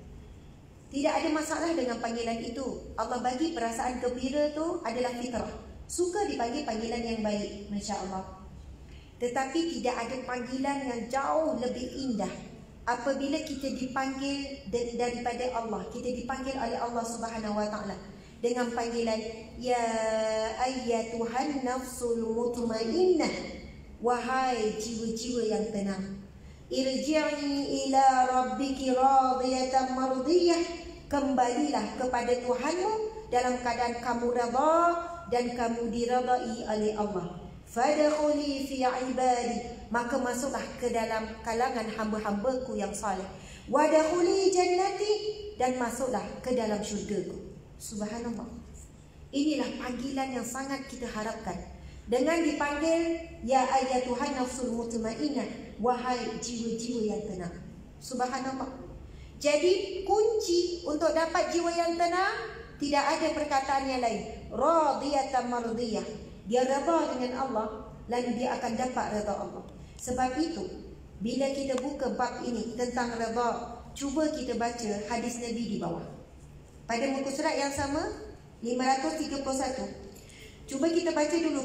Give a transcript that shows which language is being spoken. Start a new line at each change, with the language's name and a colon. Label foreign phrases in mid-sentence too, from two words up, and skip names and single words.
Malay: Tidak ada masalah dengan panggilan itu. Allah bagi perasaan gembira tu adalah fitrah. Suka dipanggil panggilan yang baik,
Arabic: ما شاء الله.
Malay: Tetapi tidak ada panggilan yang jauh lebih indah apabila kita dipanggil daripada Allah. Kita dipanggil oleh Allah
Arabic: سبحانه وتعالى
Malay: dengan panggilan
Arabic: يا أيتها النفس المطمئنة,
Malay: wahai jiwa-jiwa yang tenang,
Arabic: ارجعي إلى ربك راضية مرضية,
Malay: kembalilah kepada Tuhanmu dalam keadaan kamu redha dan kamu diredai oleh Allah.
Arabic: فادخلي في عبادي,
Malay: maka masuklah ke dalam kalangan hamba-hambaku yang saleh.
Arabic: وادخلي جنتي,
Malay: dan masuklah ke dalam syurgaku. Subhanallah. Inilah panggilan yang sangat kita harapkan. Dengan dipanggil
Arabic: يا أيتها النفس المطمئنة,
Malay: wahai jiwa-jiwa yang tenang. Subhanallah. Jadi kunci untuk dapat jiwa yang tenang, tidak ada perkataan yang lain.
Arabic: راضية مرضية,
Malay: dia redha dengan Allah, lalu dia akan dapat redha Allah. Sebab itu bila kita buka bab ini tentang redha, cuba kita baca hadis Nabi di bawah. Pada muka surat yang sama 531. Cuba kita baca dulu.